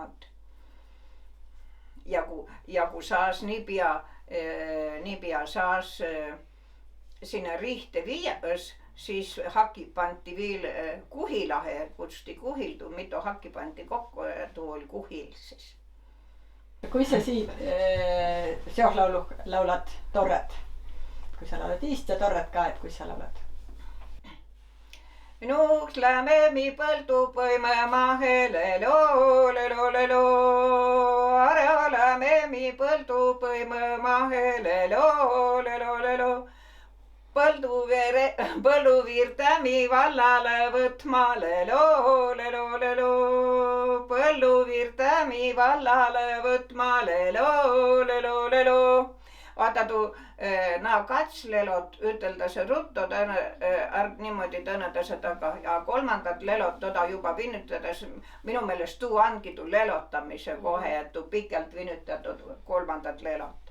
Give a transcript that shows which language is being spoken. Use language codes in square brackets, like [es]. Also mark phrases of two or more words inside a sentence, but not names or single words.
[vro] Ja kui saas nii pea saas sinna riihte viies, siis haki panti veel kuhilahe, kutsuti kuhildu, mitu haki panti kokku ja tuu oli kuhil siis. Kui sa siit seoslaulu laulad torret, kui sa laulad iist ja torret ka, et kui sa laulad? Minuks lähme mi põldu põimema lelo, lelo, lelo. põime mahe lelo. Põlluviirtämi vallale võtma lelo. Põlluviirtämi vallale võtma lelo. Vaata tuu kats lelot üteldase rutto niimoodi tõnedase taga ja kolmandat lelot toda juba vinütades. Minu meelest tuu ongi tuu lelotamise kohe, et tuu pikalt vinütatud kolmandat lelot.